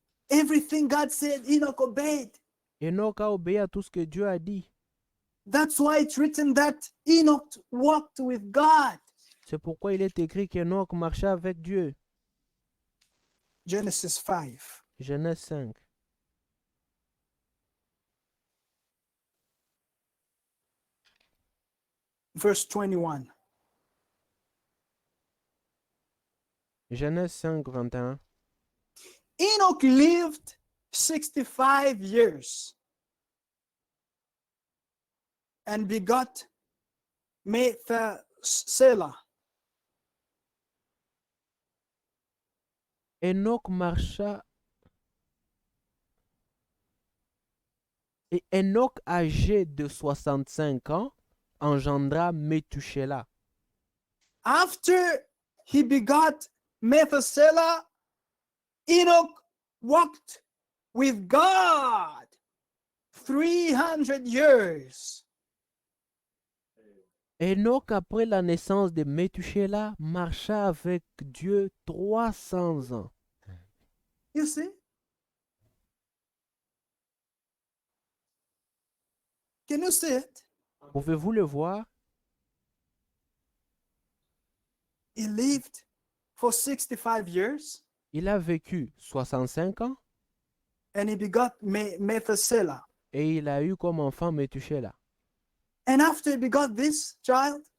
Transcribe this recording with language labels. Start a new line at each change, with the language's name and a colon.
English: Everything God said, Enoch obeyed.
French: Enoch a obéi à tout ce que Dieu a dit.
English: That's why it's written that Enoch walked with God.
French: C'est pourquoi il est écrit qu'Enoch marchait avec Dieu.
English: Genesis 5.
French: Genèse 5.
English: Verse 21.
French: Genèse 5, 21.
English: Enoch lived 65 years and begot Methuselah.
French: Enoch marcha et Enoch, âgé de 65 ans, engendra Métuséla.
English: After he begot Methuselah, Enoch walked with God 300 years.
French: Enoch, après la naissance de Métuséla, marcha avec Dieu 300 ans.
English: You see? Can you see it?
French: Pouvez-vous le voir?
English: He lived for 65 years
French: Il a vécu 65 ans
English: and he begot Methuselah.
French: et il a eu comme enfant Métuséla.
English: And after he begot this child,